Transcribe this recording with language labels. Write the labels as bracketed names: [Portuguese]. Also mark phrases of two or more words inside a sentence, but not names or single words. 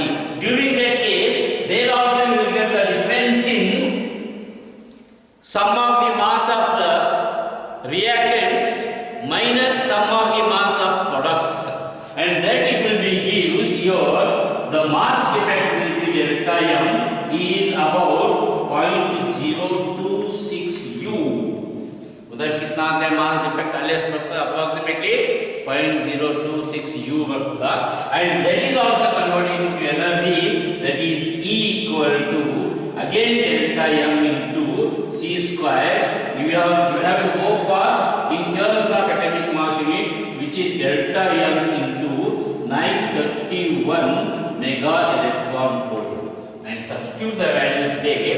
[English] During that case, there also you will get the difference in sum of the mass of the reactants minus sum of the mass of products, and that it will be gives here the mass defect will be delta M is about 0.026 U. [Hindi] उधर कितना [English] 24 mass defect [Kannada] ಅಲ್ಲಿ ಎಷ್ಟು ಬರ್ತದೆ ಅಪ್ರಾಕ್ಸಿಮೇಟ್ಲಿ 0.026 U ಬರ್ತದೆ [English] and that is also converted into energy that is E equal to again delta M into C square. You have to go for in terms of atomic mass unit which is delta M into 931 mega electron volt and substitute the values there.